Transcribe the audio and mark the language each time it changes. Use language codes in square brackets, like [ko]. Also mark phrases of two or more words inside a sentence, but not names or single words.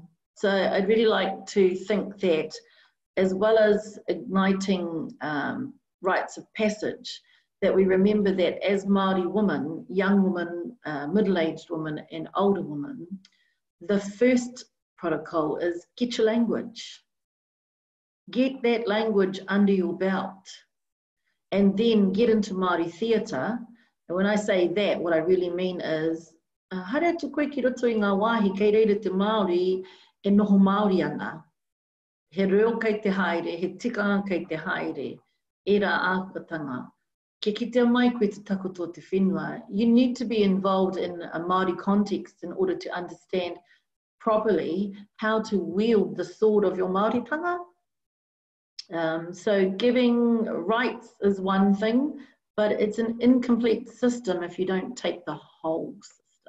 [en] So I'd really like to think that as well as igniting rites of passage, that we remember that as Māori women, young women, middle-aged women and older women, the first protocol is get your language. Get that language under your belt and then get into Māori theatre. And when I say that, what I really mean is [mi] hare tu koe ki roto I ngā wāhi kei reira te Māori e noho Māori ana. He reo kei te haere, he tikanga kei te haere, e rā ākatanga. Ke kitea mai koe te takoto te whenua. [en] You need to be involved in a Māori context in order to understand properly how to wield the sword of your Māoritanga. So giving rights is one thing, but it's an incomplete system if you don't take the whole system.